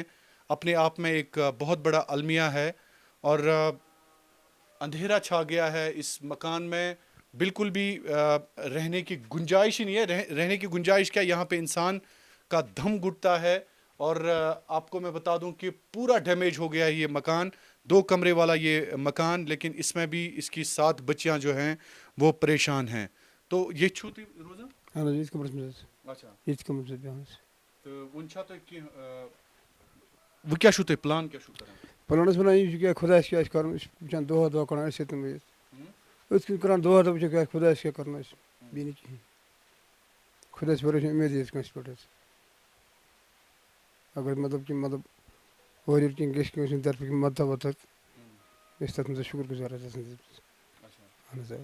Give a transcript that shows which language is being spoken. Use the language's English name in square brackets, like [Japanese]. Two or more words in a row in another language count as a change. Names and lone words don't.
[Urdu] اپنے آپ میں ایک بہت بڑا المیہ ہے اور اندھیرا چھا گیا ہے اس مکان میں بالکل بھی رہنے کی گنجائش ہی نہیں ہے رہنے کی گنجائش کیا یہاں پہ انسان کا دم گھٹتا ہے اور آپ کو میں بتا دوں کہ پورا ڈیمیج ہو گیا ہے یہ مکان 2 کمرے والا یہ مکان لیکن اس میں بھی اس کی 7 بچیاں جو ہیں وہ پریشان ہیں تو یہ چھوٹی روزہ [Kashmiri] اہن حظ ییٚتہِ کمرس منٛز حظ اچھا ییٚتہِ کمرس منٛز بیٚہوان حظ تہٕ وۄنۍ چھا تۄہہِ کینٛہہ وۄنۍ کیٛاہ چھُو تۄہہِ پلان کیٛاہ چھُو کران پلانس وَنان یہِ چھُ کیٛاہ خۄدایَس کیٛاہ آسہِ کَرُن أسۍ چھِ وٕچھان دۄہ دۄہ کَران أسۍ سۭتۍ أتھۍ کِنۍ کَران دۄہ دۄہ وٕچھان کیٛاہ خۄدایَس کیٛاہ کَرُن اَسہِ بیٚیہِ نہٕ کِہیٖنۍ خۄدایَس وَرٲے چھِنہٕ اُمیدٕے حظ کٲنٛسہِ پٮ۪ٹھ حظ اگر مطلب کہ مطلب اورٕ یورٕ کینٛہہ گژھِ کٲنٛسہِ ہِنٛدِ طرفہٕ کینٛہہ مدتھا وَدتھا أسۍ چھِ تَتھ منٛز شُکُر گُزار حظ آسان اہن حظ